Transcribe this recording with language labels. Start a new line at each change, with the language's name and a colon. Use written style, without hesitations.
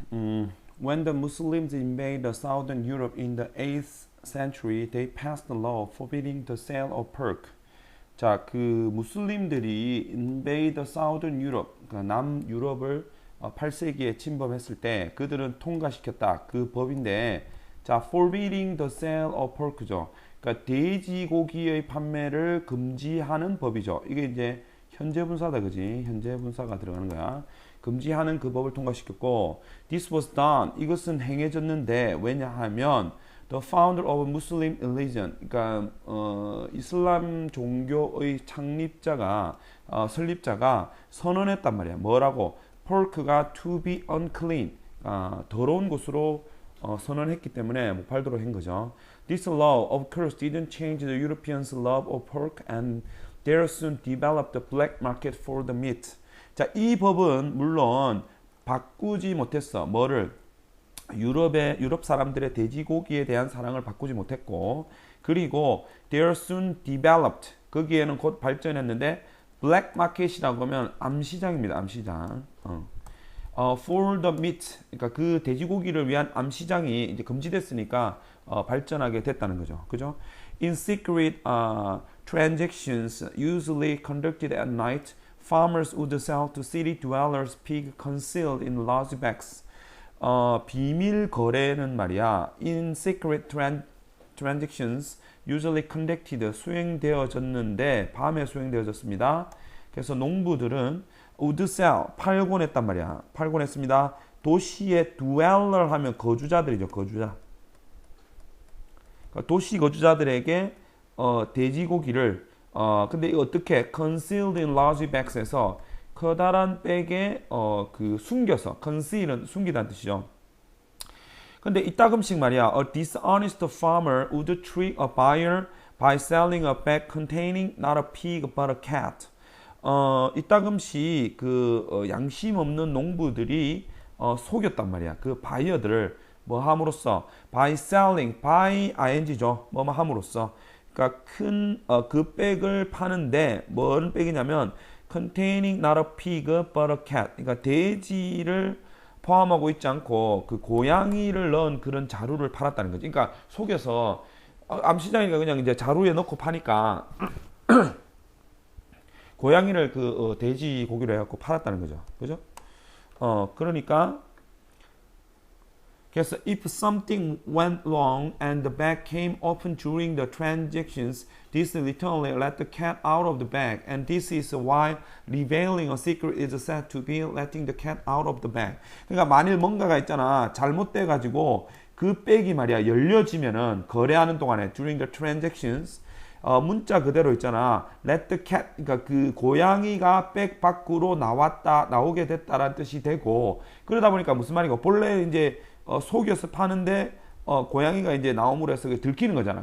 English: When the Muslims invaded southern Europe in the 8th century, they passed a law forbidding the sale of pork.
Korean: 자, 그 무슬림들이
English: invade southern Europe,
Korean: 그러니까 남 유럽을 8세기에 침범했을 때 그들은 통과시켰다. 그 법인데, 자,
English: forbidding the sale of pork
Korean: 죠. 그러니까 돼지고기의 판매를 금지하는 법이죠. 이게 이제 현재 분사다, 그지? 현재 분사가 들어가는 거야. 금지하는 그 법을 통과시켰고,
English: this was done.
Korean: 이것은 행해졌는데 왜냐하면
English: the founder of Muslim religion,
Korean: 그러니까 이슬람 종교의 창립자가 설립자가 선언했단 말이야. 뭐라고? pork가
English: to be unclean,
Korean: 더러운 것으로 선언했기 때문에 목발도로 한 거죠.
English: This law, of course, didn't change the Europeans' love of pork, and there soon developed a black market for the meat.
Korean: 자, 이 법은 물론 바꾸지 못했어. 뭐를? 유럽 사람들의 돼지고기에 대한 사랑을 바꾸지 못했고, 그리고
English: there soon developed,
Korean: 거기에는 곧 발전했는데, black market이라고 하면 암시장입니다. 암시장.
English: For the meat,
Korean: 그러니까 그 돼지고기를 위한 암시장이 이제 금지됐으니까 발전하게 됐다는 거죠. 그죠?
English: In secret transactions usually conducted at night, farmers would sell to city dwellers pig concealed in large bags.
Korean: 비밀 거래는 말이야.
English: In secret transactions usually conducted,
Korean: 수행되어졌는데 밤에 수행되어졌습니다. 그래서 농부들은
English: would sell,
Korean: 팔곤 했단 말이야. 팔곤 했습니다. 도시의 dweller 하면 거주자들이죠. 거주자. 그러니까 도시 거주자들에게 돼지고기를 근데 어떻게
English: concealed in large bags
Korean: 에서 커다란 백에 그 숨겨서, conceal은 숨기다는 뜻이죠. 근데 이따금씩 말이야,
English: a dishonest farmer would trick a buyer by selling a bag containing not a pig but a cat.
Korean: 이따금씩 그 양심 없는 농부들이 속였단 말이야. 그 바이어들을 뭐 함으로써,
English: by selling, by ing
Korean: 죠. 뭐 함으로써. 그러니까 큰 그 백을 파는데 뭔 백이냐면
English: containing not a pig but a cat.
Korean: 그러니까 돼지를 포함하고 있지 않고 그 고양이를 넣은 그런 자루를 팔았다는 거지. 그러니까 속여서 암시장이니까 그냥 이제 자루에 넣고 파니까 고양이를 그 돼지 고기로 해갖고 팔았다는 거죠. 그죠? 그러니까 그래서
English: if something went wrong and the bag came open during the transactions, this literally let the cat out of the bag, and this is why revealing a secret is said to be letting the cat out of the bag.
Korean: 그러니까 만일 뭔가가 있잖아, 잘못돼 가지고 그 백이 말이야 열려지면은 거래하는 동안에
English: during the transactions
Korean: 문자 그대로 있잖아.
English: Let the cat,
Korean: 그러니까 그 고양이가 백 밖으로 나오게 됐다라는 뜻이 되고, 그러다 보니까 무슨 말이고, 본래 이제 속여서 파는데 고양이가 이제 나옴으로 해서 들키는 거잖아.